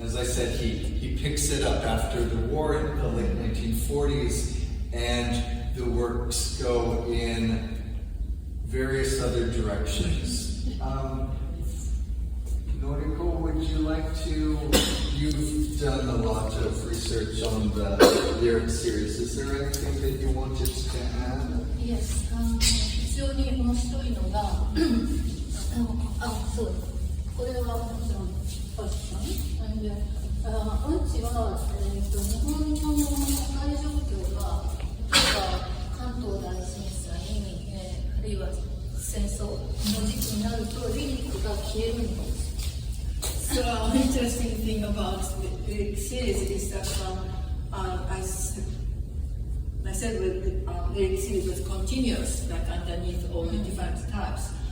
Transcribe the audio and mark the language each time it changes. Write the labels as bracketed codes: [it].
[en] As I said, he picks it up after the war in the late 1940s, and the works go in various other directions. Noriko, would you like to, you've done a lot of research on the Lyric series. Is there anything that you wanted to add? [ja] Yes, 非常に面白いのが、そう、これはもちろん、ファッション。で、音痴は、日本の社会状況が、例えば関東大震災に、あるいは戦争の時期になると、リリックが消えるんです。 [en] So an interesting thing about the series is that, as I said, the lyric series was continuous, like underneath all the different types.